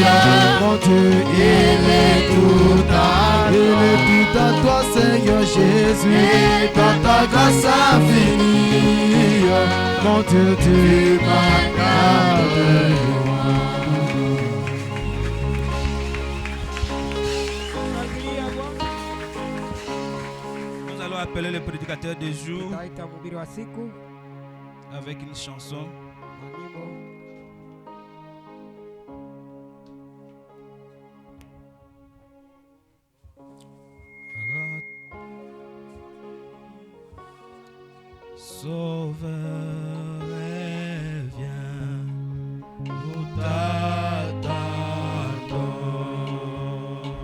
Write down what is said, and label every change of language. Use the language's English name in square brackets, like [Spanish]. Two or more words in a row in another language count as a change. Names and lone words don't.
[French] Mon Dieu, il est tout à toi, Seigneur Jésus, dans ta grâce infinie. Mon Dieu, tu m'accordes. Nous allons appeler le prédicateur du jour [Swahili] Tutaita mhubiri wa siku [French] avec une chanson. [Swahili] na nyimbo. [French] Sauveur, viens, nous t'attendons.